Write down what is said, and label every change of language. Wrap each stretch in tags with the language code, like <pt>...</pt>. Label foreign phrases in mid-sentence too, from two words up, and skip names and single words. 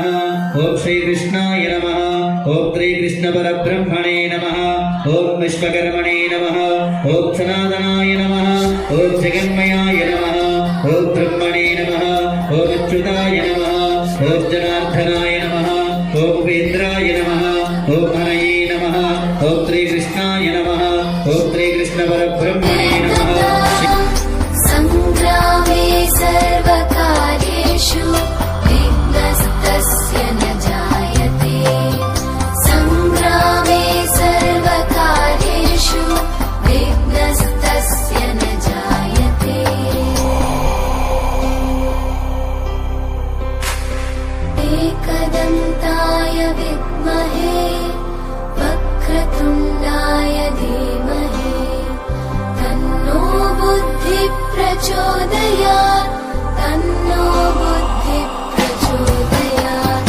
<sa>ఓం శ్రీకృష్ణాయ నమః ఓం శ్రీకృష్ణ పరబ్రహ్మణే నమః ఓం విశ్వకర్మణే నమః ఓం సనాతనాయ నమః ఓం జగన్మయాయ నమః ఓం బ్రహ్మణే నమః ఓం అచ్యుతాయ నమః ఓం జనార్దనాయ నమః ఓం ఉపేంద్రాయ నమః ఓం హరయే నమః ఓం శ్రీకృష్ణాయ నమః ఓం శ్రీకృష్ణ పరబ్రహ్మణే నమః। సంగ్రామే సర్వకార్యేషు విఘ్నస్తస్య న జాయతే। సంగ్రామే సర్వకార్యేషు విఘ్నస్తస్య న జాయతే। एकदन्ताय विद्महे वक्रतुण्डाय धीमहि तन्नो बुद्धि प्रचोदयात् तन्नो बुद्धि प्रचोदयात्।</sa>